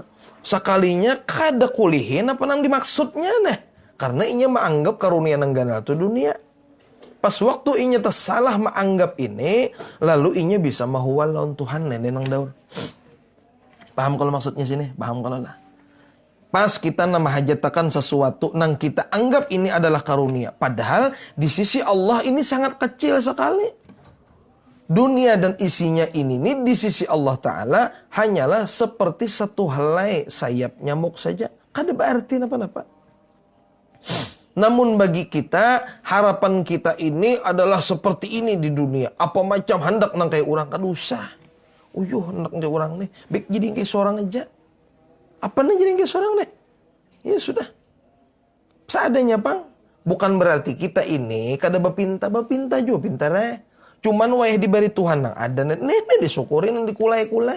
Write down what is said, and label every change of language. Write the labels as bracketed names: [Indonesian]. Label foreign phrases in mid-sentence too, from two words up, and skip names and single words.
[Banjar] Sekalinya kada kulihin apa nang dimaksudnya nah. Karena inya menganggap karunia nang gana itu dunia. Pas waktu inya tersalah menganggap ini, lalu inya bisa mahuwal lawan Tuhan nenek nang daun. Paham kalau maksudnya sini? Paham kalau lah. Pas kita memahajatakan sesuatu nang kita anggap ini adalah karunia. Padahal di sisi Allah ini sangat kecil sekali. Dunia dan isinya ini nih di sisi Allah Ta'ala hanyalah seperti satu helai sayap nyamuk saja. Kada berarti apa-apa. Namun bagi kita, harapan kita ini adalah seperti ini di dunia. Apa macam hendak nang kayak orang, kada usah. Uyuh hendak kayak orang nih, baik jadi kayak seorang aja. Apa nih jadi kayak seorang nih? Ya sudah. Seadanya bang. Bukan berarti kita ini kada bapinta juga pintar Cuman wayah diberi Tuhan nang ada nih disyukurin nang dikulai-kulai.